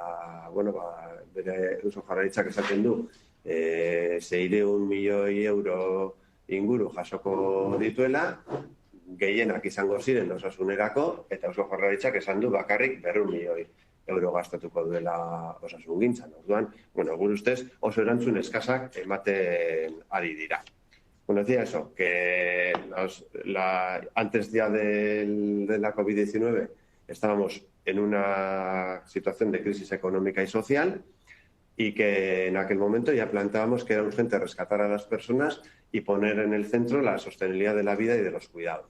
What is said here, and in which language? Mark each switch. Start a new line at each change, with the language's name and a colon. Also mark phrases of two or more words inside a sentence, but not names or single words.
Basque: Eta, bere Eusko Jaurlaritzak esaten du, €600 milioi inguru jasoko dituela, gehienak izango ziren osasunerako, eta Eusko Jaurlaritzak esan du bakarrik €200 milioi gastatuko duela osasungintzan. Orduan, gure ustez oso erantzun eskasak ematen ari dira.
Spanish: Bueno, decía eso, que antes ya de la COVID-19 estábamos en una situación de crisis económica y social y que en aquel momento ya planteábamos que era urgente rescatar a las personas y poner en el centro la sostenibilidad de la vida y de los cuidados.